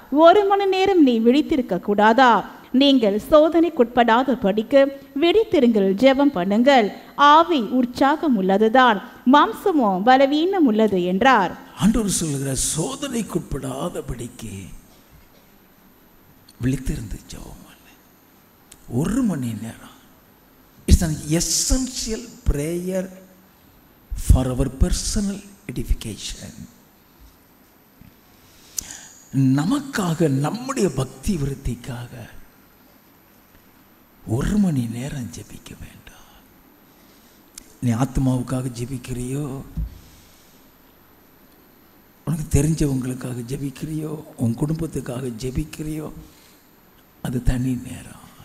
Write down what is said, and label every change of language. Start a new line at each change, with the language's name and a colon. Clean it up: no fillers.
Tamil: 1 மணி நேரம் நீ விழித்திருக்க கூடாதா? நீங்கள் சோதனைக்குட்படாத படிக்க விழித்திருங்கள், ஜெபம் பண்ணுங்கள். ஆவி உற்சாகம் உள்ளதுதான், மாம்சமோ பலவீனம் உள்ளது என்றார். ஆண்டவர் சொல்லுகிற சோதனைக்குட்படாத படிக்கு விழித்திருந்து ஜெபம் பண்ணு. 1 மணி நேரம்.
English: It's an essential prayer for our personal edification.
Tamil: நமக்காக, நம்முடைய பக்தி விருத்திக்காக 1 மணி நேரம் ஜெபிக்க வேண்டாம். நீ ஆத்மாவுக்காக ஜெபிக்கிறியோ, உனக்கு தெரிஞ்சவங்களுக்காக ஜெபிக்கிறியோ, உன் குடும்பத்துக்காக ஜெபிக்கிறியோ, அது தனி நேரம்.